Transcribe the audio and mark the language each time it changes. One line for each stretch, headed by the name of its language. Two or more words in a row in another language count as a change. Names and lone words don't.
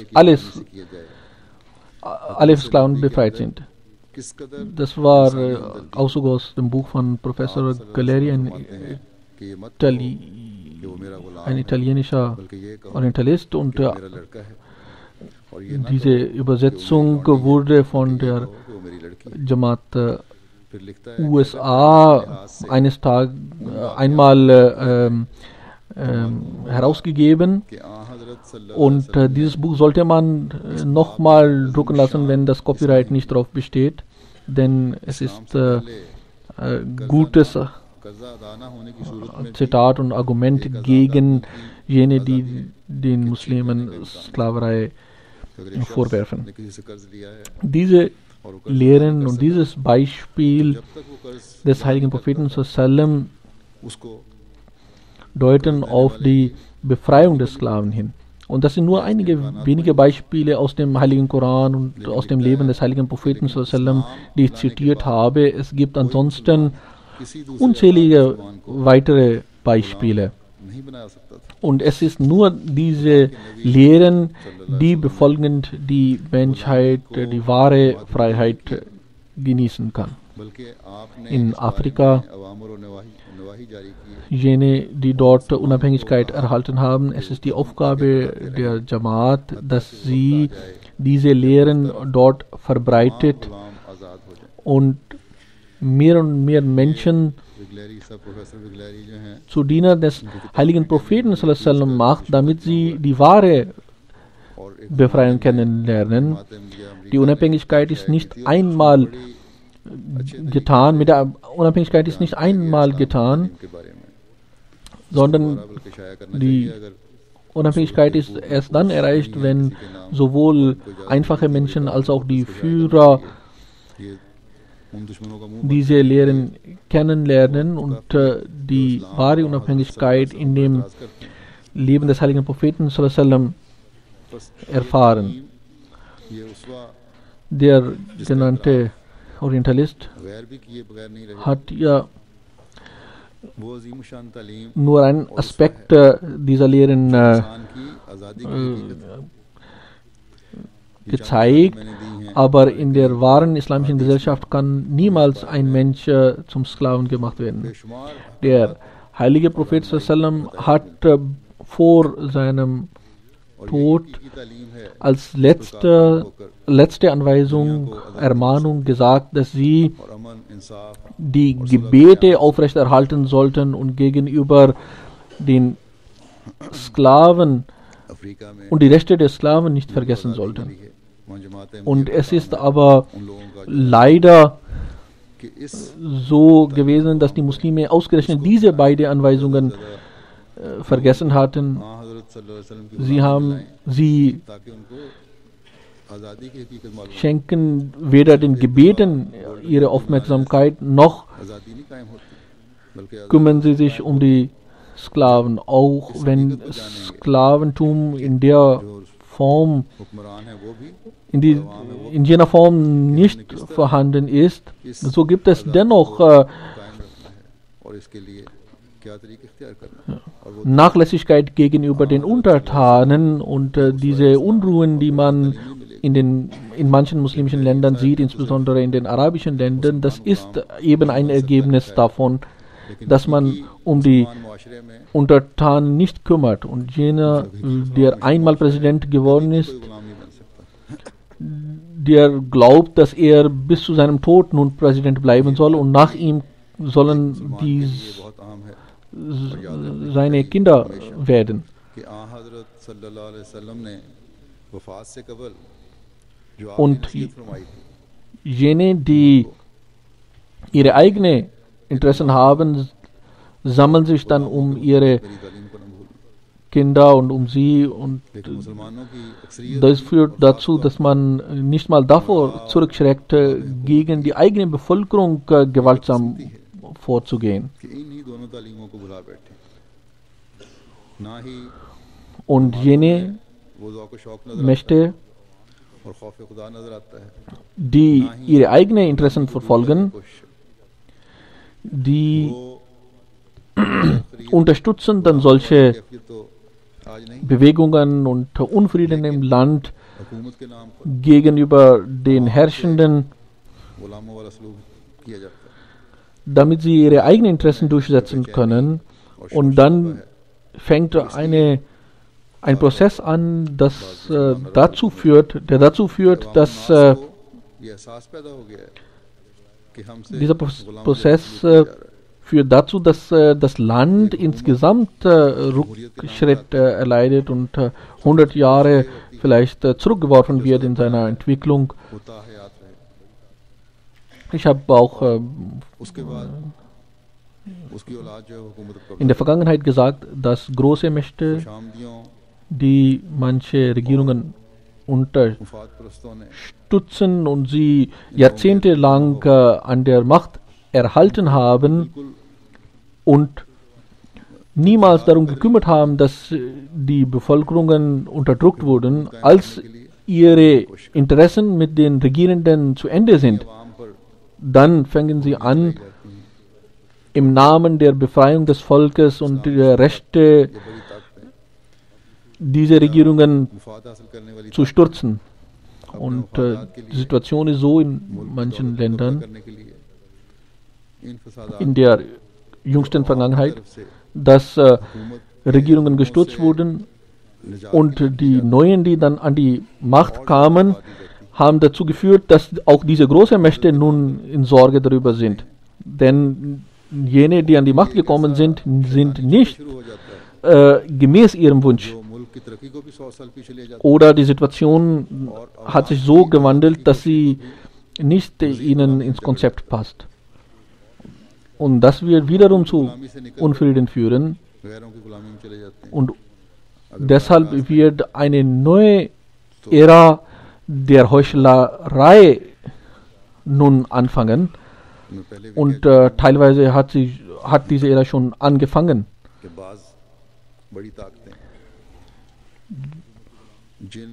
Urdu: کیا جائے
German: alle Sklaven befreit sind.
Urdu: کس قدر
German: Das war Auszug aus dem Buch von Professor Galleri,
Urdu: کہ یہ مت
German: Itali
Urdu: کہ وہ میرا غلام
German: ein italienischer
Urdu: بلکہ یہ کہو
German: Orientalist, und
Urdu: میرا لڑکا ہے اور یہ نہ
German: diese Übersetzung wurde von der
Urdu: کہو کہ وہ میری لڑکی ہے.
German: Jamaat
Urdu: پھر لکھتا ہے
German: USA einmal herausgegeben,
Urdu: کہ آں حضرت صلی اللہ
German: und dieses Buch sollte man nochmal drucken lassen, wenn das Copyright nicht darauf besteht, denn es ist gutes
Urdu: قرضہ ادا نہ ہونے کی صورت میں
German: Zitat und Argument gegen jene, die den Muslimen Sklaverei
Urdu: اگر ایک
German: vorwerfen.
Urdu: نے کسی سے قرض لیا ہے
German: Diese
Urdu: اور وہ قرض
German: Lehren und dieses Beispiel
Urdu: جب تک وہ قرض
German: des heiligen Propheten sallam
Urdu: उसको
German: deuten auf die Befreiung des Sklaven hin. Und das sind nur einige wenige Beispiele aus dem heiligen Koran und aus dem Leben des heiligen Propheten sallam, die ich zitiert habe. Es gibt ansonsten
Urdu: کسی دوسرے
German: unzählige
Urdu: زبان کو
German: weitere Beispiele.
Urdu: نہیں بنا سکتا تھا.
German: Und es ist nur diese Lehren, die befolgend die Menschheit die wahre Freiheit genießen kann.
Urdu: بلکہ آپ نے
German: in
Urdu: اس بارے
German: Afrika,
Urdu: میں اوامر اور نواہی جاری کی ہے
German: jene, die dort Unabhängigkeit erhalten haben. Es ist die Aufgabe der Jamaat, dass sie diese Lehren dort verbreitet
Urdu: غلام آزاد ہو جائے
German: und mehr Menschen
Urdu: ویگلیری سب پروفیسر ویگلیری جو ہیں
German: zu Diener des heiligen Propheten
Arabic: صلى الله عليه وسلم
German: macht, damit sie die wahre
Urdu: اور ایک
German: Befreiung kennenlernen.
Urdu: जमात अहमदिया
German: Die Unabhängigkeit ist nicht einmal getan, mit der Unabhängigkeit ist nicht einmal getan,
Urdu: کے بارے میں
German: sondern
Urdu: بلکہ شائع کرنا
German: die
Urdu: چاہیے اگر
German: Unabhängigkeit ist erst dann erreicht, wenn sowohl einfache Menschen als auch die Führer
Urdu: یہ ان دشمنوں کا منہ
German: diese Lehren kennenlernen und die wahre Unabhängigkeit in dem Leben des heiligen Propheten
Arabic: صلى الله عليه وسلم
German: erfahren.
Urdu: یہ اسوہ
German: Der genannte Orientalist
Urdu: غیر بھی کیے بغیر نہیں رہے
German: hat ja
Urdu: وہ عظیم شان تعلیم
German: nur einen Aspekt dieser Lehren
Urdu: انسان کی آزادی کی حقیقت
German: gezeigt,
Urdu: میں نے دی ہیں
German: aber in der wahren islamischen Gesellschaft kann niemals ein Mensch zum Sklaven gemacht werden.
Urdu: बेशुमार
German: Der heilige Prophet
Arabic: صلى الله عليه وسلم
German: hat vor seinem Tod
Urdu: کی تعلیم ہے
German: als letzte Anweisung, Ermahnung gesagt, dass sie
Urdu: اور امن انصاف
German: die Gebete aufrechterhalten sollten und gegenüber den Sklaven
Urdu: افریقہ میں
German: und die Rechte der Sklaven nicht vergessen sollten.
Urdu: ہے وہاں جماعت
German: Und es ist aber
Urdu: ان لوگوں کا
German: leider
Urdu: کہ اس
German: so gewesen, dass die Muslime ausgerechnet diese beiden Anweisungen vergessen hatten.
Urdu: ہاں حضرت
Arabic: صلى الله عليه وسلم
Urdu: की
German: Sie haben sie
Urdu: تاکہ ان کو آزادی کی حقیقت معلوم ہو.
German: schenken weder den Gebeten ihre Aufmerksamkeit, noch
Urdu: آزادی نہیں قائم ہوتی بلکہ
German: kümmern sie sich um die Sklaven, auch wenn Sklaventum in der Form,
Urdu: حکمران ہے وہ بھی
German: in jener Form nicht vorhanden ist, so gibt es dennoch
Urdu: قائم رکھنا ہے اور اس کے لیے کیا طریقے اختیار کرنا ہے اور وہ
German: Nachlässigkeit gegenüber den Untertanen und diese Unruhen, die man in manchen muslimischen Ländern sieht, insbesondere in den arabischen Ländern, das ist eben ein Ergebnis davon, dass man um die
Urdu: معاشرے میں
German: Untertanen nicht kümmert. Und jener, der einmal Präsident geworden ist,
Urdu: غلام نہیں بن سکتا
German: der glaubt, dass er bis zu seinem Tod nun Präsident bleiben soll und nach ihm sollen
Urdu: یہ بہت اہم ہے
German: seine Kinder werden.
Urdu: کہ آں حضرت
Arabic: صلى الله عليه وسلم
Urdu: نے وفات سے قبل جو
German: Und
Urdu: آپ نے نصیحت فرمائی تھی
German: jene, die ihre eigenen Interessen haben, sammeln sich dann um ihre
Urdu: میری تعلیم کو نہ بھولنا
German: Kinder und um sie, und
Urdu: لیکن مسلمانوں کی اکثریت
German: das führt dazu, dass man nicht mal davor zurückschreckt, gegen die eigene Bevölkerung gewaltsam vorzugehen.
Urdu: کہ انہی دونوں تعلیموں کو بھلا بیٹھے نہ ہی
German: Und jene
Urdu: وہ ذوق و شوق نظر
German: Mächte,
Urdu: اور خوف خدا نظر آتا ہے
German: die ihre eigenen Interessen verfolgen,
Urdu: कोशिश
German: die
Urdu: वो
German: unterstützen dann solche
Urdu: کیفیت تو آج نہیں
German: Bewegungen und Unfrieden im Land
Urdu: حکومت کے نام پر
German: gegenüber den Herrschenden,
Urdu: غلاموں والا سلوک کیا جاتا ہے
German: damit sie ihre eigenen Interessen durchsetzen können. Und dann fängt ein Prozess an, der dazu führt, dass
Urdu: یہ احساس پیدا ہو گیا ہے کہ ہم سے
German: dieser Prozess führt dazu, dass das Land insgesamt Rückschritt erleidet und 100 Jahre vielleicht zurückgeworfen wird in seiner Entwicklung.
Urdu: ہوتا حیات رہے
German: Ich habe auch
Urdu: اس کے بعد اس کی اولاد جو ہے حکومت پر
German: in der Vergangenheit gesagt, dass große Mächte,
Urdu: शामदियों
German: die manche Regierungen unterstützen
Urdu: مفاد پرستوں نے
German: und sie jahrzehntelang an der Macht erhalten haben und niemals darum gekümmert haben, dass die Bevölkerungen unterdrückt wurden, als ihre Interessen mit den Regierenden zu Ende sind.
Urdu: عوام پر
German: Dann fangen sie an, im Namen der Befreiung des Volkes und der Rechte
Urdu: یہ بڑی طاقت ہے
German: diese Regierungen
Urdu: مفاد حاصل کرنے والی
German: zu stürzen. Und die Situation ist so in manchen Ländern,
Urdu: کرنے کے لیے ان فسادات
German: in der jüngsten Vergangenheit,
Urdu: طرف سے
German: dass
Urdu: हुकूमत
German: Regierungen gestürzt wurden und die Neuen, die dann an die Macht kamen, haben dazu geführt, dass auch diese großen Mächte nun in Sorge darüber sind. Denn jene, die an die Macht gekommen sind, sind nicht
Urdu: شروع ہو جاتا ہے
German: gemäß ihrem Wunsch.
Urdu: جو ملک کی ترقی کو بھی 100 سال پیچھے لے جاتا
German: Oder die Situation hat sich so gewandelt, dass sie nicht ihnen ins Konzept passt. Und das wird wiederum zu Unfrieden führen.
Urdu: ہے غیروں کی غلامی میں چلے جاتے ہیں
German: Und deshalb wird eine neue Ära der Heuchlerei nun anfangen.
Urdu: میں پہلے بھی
German: Und teilweise hat diese Ära schon angefangen.
Urdu: کے بعض بڑی طاقتیں جن